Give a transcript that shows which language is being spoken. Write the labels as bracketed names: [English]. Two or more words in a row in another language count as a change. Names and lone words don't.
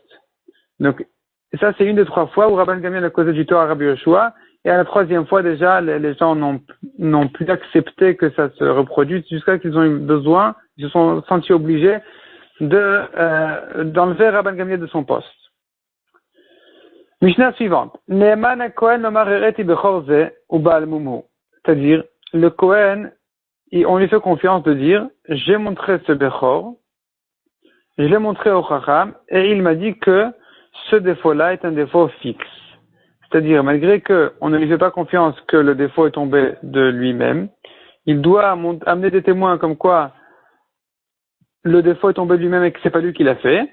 [French] Donc, ça, c'est une des trois fois où Rabban Gamliel a causé du tort à Rabbi Yoshua. Et à la troisième fois, déjà, les gens n'ont plus accepté que ça se reproduise jusqu'à ce qu'ils ont eu besoin, ils se sont sentis obligés d'enlever Rabban Gamliel de son poste. Mishnah suivante. [Hebrew] נאמן כהן אומר הראיתי בכור זה ou בעל מומו. [French] C'est-à-dire, le Kohen, on lui fait confiance de dire, j'ai montré ce bechor, je l'ai montré au Chacham, et il m'a dit que ce défaut-là est un défaut fixe. C'est-à-dire, malgré qu'on ne lui fait pas confiance que le défaut est tombé de lui-même, il doit amener des témoins comme quoi le défaut est tombé de lui-même et que c'est pas lui qui l'a fait.